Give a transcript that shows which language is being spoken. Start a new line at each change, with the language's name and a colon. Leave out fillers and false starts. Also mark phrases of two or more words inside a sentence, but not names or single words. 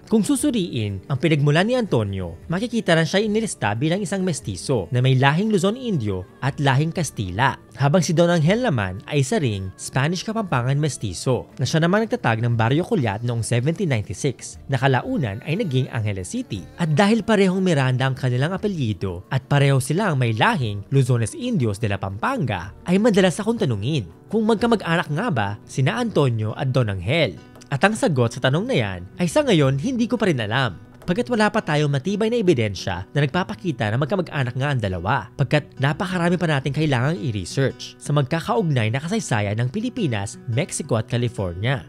Filipino: Kung susuriin ang pinagmulan ni Antonio, makikita na siya inilista bilang isang mestizo na may lahing
Spanish: Luzon Indio
Filipino: at lahing Kastila. Habang si Don Angel naman ay isa ring
English: Spanish Kapampangan
Filipino: mestizo na siya naman nagtatag ng Barrio Collat noong 1796 na kalaunan ay naging Angeles City. At dahil parehong Miranda ang kanilang apelyido, apelyido at pareho silang may lahing
Spanish: Luzones Indios de la Pampanga,
Filipino: ay madalas akong tanungin kung magkamag-anak nga ba sina Antonio at Don Angel. At ang sagot sa tanong na yan ay sa ngayon hindi ko pa rin alam. Pagkat wala pa tayong matibay na ebidensya na nagpapakita na magkamag-anak nga ang dalawa, pagkat napakarami pa natin kailangang i-research sa magkakaugnay na kasaysayan ng Pilipinas, Mexico at California.